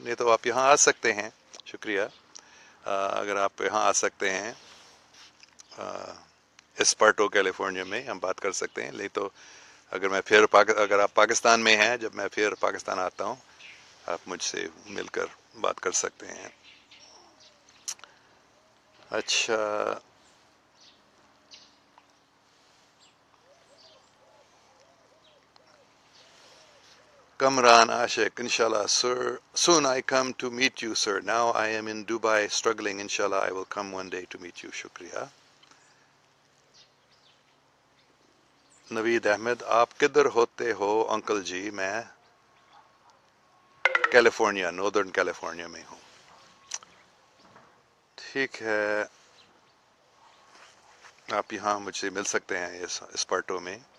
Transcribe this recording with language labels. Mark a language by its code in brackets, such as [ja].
[hi] नहीं तो आप यहाँ आ सकते हैं, शुक्रिया. अगर आप यहाँ आ सकते हैं एस्पर्टो कैलिफोर्निया में, हम बात कर सकते हैं. नहीं तो अगर आप पाकिस्तान में हैं, जब मैं फिर पाकिस्तान आता हूँ, आप मुझसे मिलकर बात कर सकते हैं. [en] अच्छा, Kamran Ashik, inshallah, sir. Soon I come to meet you, sir. Now I am in Dubai struggling. Inshallah, I will come one day to meet you. [hi] Shukriya. Naveed Ahmed, आप किधर होते हो अंकल जी? मैं कैलिफोर्निया, नॉर्दर्न कैलिफोर्निया में हूँ. ठीक है, आप यहाँ मुझसे मिल सकते हैं इस पार्टो में.